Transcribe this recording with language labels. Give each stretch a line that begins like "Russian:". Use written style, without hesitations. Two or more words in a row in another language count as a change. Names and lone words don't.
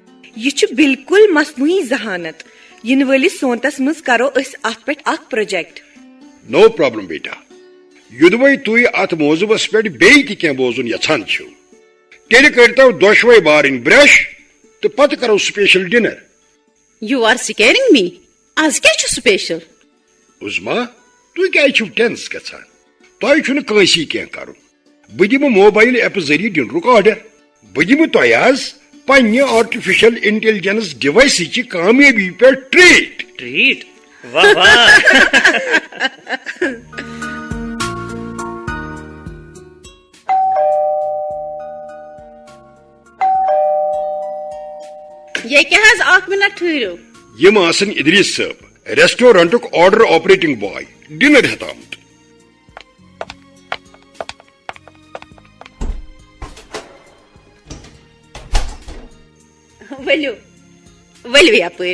Kashmiri: یہ چھُ بالکل مصنوعی ذہانت. ینہٕ وٲلِس سونتس منٛز کرو أسۍ اتھ پٮ۪ٹھ اکھ پروجیکٹ.
English: no problem
Kashmiri: بیٹا. یوٚدوے تُہۍ اتھ موضوعس پٮ۪ٹھ بیٚیہِ تہِ کینٛہہ بوزُن یژھان چھِو تیٚلہِ کٔرۍتو دۄشوے بارٕنۍ برش تہٕ پتہٕ کرو
English: special dinner. You are scaring me.
Kashmiri: آز کیا چھُ سپیشل؟ عظما تُہۍ کیٛازِ چھِو ٹینس گژھان؟ تۄہہِ چھُنہٕ کٲنٛسی کینٛہہ کرُن. بہٕ دِمہٕ موبایل ایپہٕ ذٔریعہٕ ڈِنرُک آرڈر. بہٕ دِمہٕ تۄہہِ آز پننہِ
English: artificial intelligence
Kashmiri: ڈیوائسٕچہِ کامیٲبی پٮ۪ٹھ ٹریٹ. ٹریٹ؟ واہ واہ. یہ کیا حظ اکھ منٹ ٹھہرو. یم آسن ادریس صٲب ریسٹورنٹُک آرڈر آپریٹنگ باے ڈنر ہیٚتھ آمُت. ؤلِو ؤلِو یپٲرۍ.